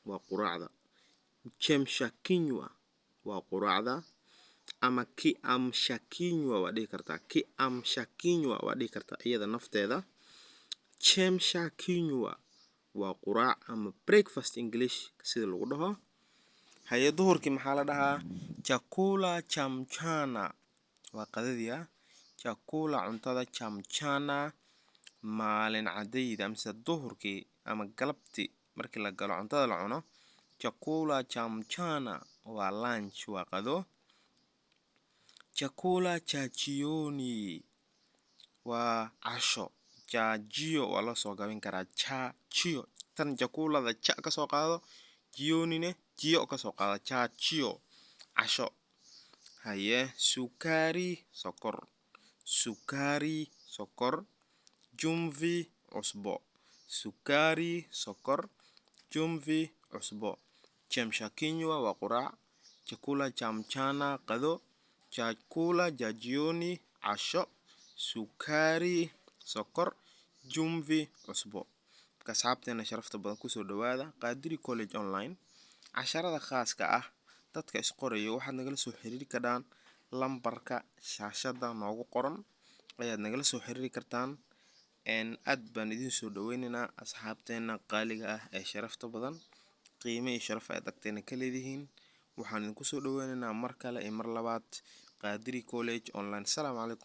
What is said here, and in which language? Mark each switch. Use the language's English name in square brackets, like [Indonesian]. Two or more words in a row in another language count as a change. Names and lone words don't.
[Somali] waa quraacda ama kiamshakinywa waa dhihi kartaa iyada nafteeda jemshakinywa waa quraac ama breakfast english sida lagu dhaho haye duhurkii maxaa la dhahaa [Swahili] chakula cha mchana [Somali] waa qadadiya chakula cuntada [Swahili] cha mchana [Somali] maalin cadayda mise duhurkii ama galabtii markii la galo cuntada la cuno [Swahili] chakula cha mchana [Somali] waa lunch waa qado [Swahili] chakula cha jioni [Somali] waa casho chajio waa la soo gabin karaa chajio tan chakulada cha ka soo qaado jionine jio ka soo qaado chajio casho haye sukari sokor jumvi cusbo jemshakinywa waa quraac [Swahili] chakula cha mchana [Somali] qado [Swahili] chakula cha jioni [Somali] casho sukari sokor jumvi cusbo asxaabteena sharafta badan kusoo dhawaada Qadiri College Online casharada khaaska ah dadka isqorayo waxaad nagala soo xiriiri kartaan lambarka shaashada noogu qoran ayaad nagala soo xiriiri kartaan aad baan idin soo dhaweynaynaa asxaabteena qaaliga ah ee sharafta badan qiime iyo sharaf aad agteena ka leedihiin waxaan idinku soo dhaweynaynaa mar kale iyo mar labaad Qadiri College Online.